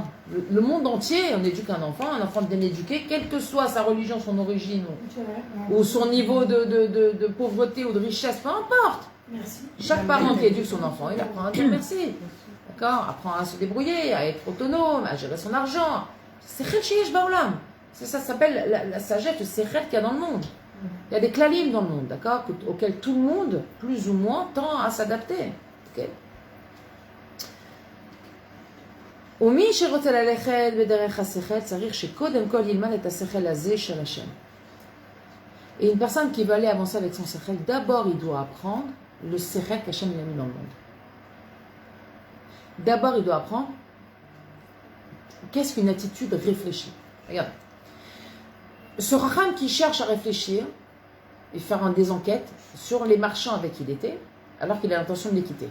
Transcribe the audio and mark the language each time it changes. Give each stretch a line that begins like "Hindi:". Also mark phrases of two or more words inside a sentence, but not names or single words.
French: Le monde entier, on éduque un enfant bien éduqué, quelle que soit sa religion, son origine, ou son niveau de pauvreté ou de richesse, peu importe. Merci. Chaque parent qui éduque son enfant, il apprend à dire merci. D'accord? Apprend à se débrouiller, à être autonome, à gérer son argent. C'est
Hebrew: שכל שיש בעולם.
French: Ça s'appelle la sagesse, le Sechel qu'il y a dans le monde. Il y a des klalim dans le monde, d'accord? Auxquels tout le monde, plus ou moins, tend à s'adapter. Okay?
Hebrew: ומי שרוצה ללכת בדרך השכל צריך שקודם כל ילמד את השכל הזה של השם.
French: Et une personne qui veut aller avancer avec son sechel, d'abord il doit apprendre le sechel qu'Hachem a mis dans le monde. D'abord il doit apprendre qu'est-ce qu'une attitude réfléchie. Regarde. Ce racham qui cherche à réfléchir et faire des enquêtes sur les marchands avec qui il était, alors qu'il a l'intention de les quitter.